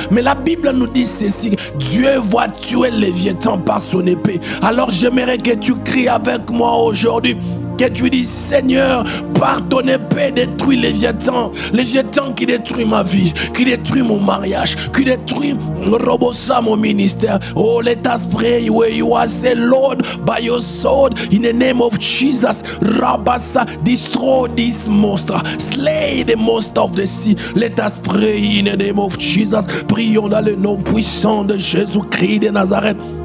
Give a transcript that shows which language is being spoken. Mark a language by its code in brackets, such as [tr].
[fr] Mais la Bible nous dit ceci: Dieu va tuer les Léviathans par son épée. Alors j'aimerais que tu cries avec moi aujourd'hui, que tu dis: Seigneur, par ton épée, détruis les Léviathans qui détruit ma vie, qui détruit mon mariage, qui détruit mon ministère. [en] Oh, let us pray where you are. Say, Lord, by your sword, in the name of Jesus, Rabasa, destroy this monster, slay the monster of the sea. Let us pray in the name of Jesus. [fr] Prions dans le nom puissant de Jésus-Christ de Nazareth.